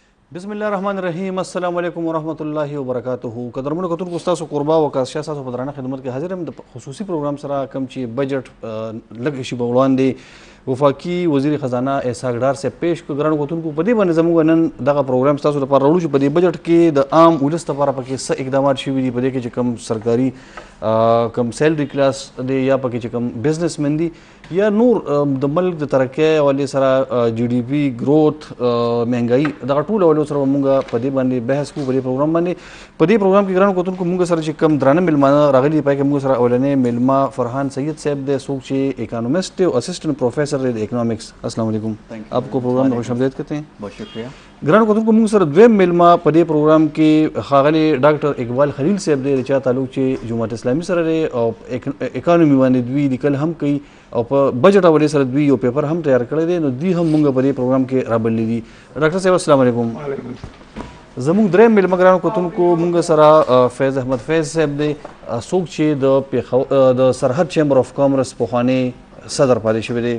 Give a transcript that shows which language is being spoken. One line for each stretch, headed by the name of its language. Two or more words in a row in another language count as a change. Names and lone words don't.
Arabic: بسم الله الرحمن الرحیم السلام علیکم ورحمۃ اللہ وبرکاتہ
Pashto: قدرمن کتونکو ستاسو قربا وکاسیا تاسو په درانه خدمت کې حاضر یم د خصوصي پروګرام سره کم چې بجټ لږ شي په وړاندې وفاقي وزیر خزانه اسحاق ډار سے پیش کو ګران کتونکو په دې باندې زموږ نن دغه پروګرام تاسو لپاره راوړو چې په دې بجټ کې د عام ولس لپاره پکې څه اقدامات شوي دي په دې کې چې کم سرکاري کم سیلری کلاس دی یا پکې چې کم بزنس مین دي یا نور د ملک د ترقۍ حوالې سره
English: GDP growth
Pashto: مهنګايي دغه ټول حوالو سره موږ په دې باندې بحث کوو په دې پروګرام باندې په دې پروګرام کې ګران کتونکو موږ سره چې کم درانه میلمانه راغلي پای کې موږ سره اولنې میلمه فرحان سید صاحب دی څوک چې اکانومسٹ دی او
English: assistant professor
Pashto: دی د اکنامکس.
Urdu: السلام علیکم, آپ کو پروگرام میں خوش آمدید کہتے ہیں. بہت شکریہ.
Pashto: ګرانو کتونکو موږ سره دویم میلمه په دې پروګرام کې ښاغلی ډاکټر اقبال خلیل صاحب دی چې تعلق چې جماعت اسلامي سره دی او اکانومي باندې دوی لیکل هم کوي او په بجټ حوالې سره دوی یو پیپر هم تیار کړی دی نو دوی هم موږ په دې پروګرام کې رابللی دي. ډاکټر صاحب السلام علیکم. زموږ دریم میلمه ګرانو کتونکو موږ سره فیض احمد فیض صاحب دی څوک چې د سرحد چیمبر اف کامرس پخوانی صدر پاتې شوی دی.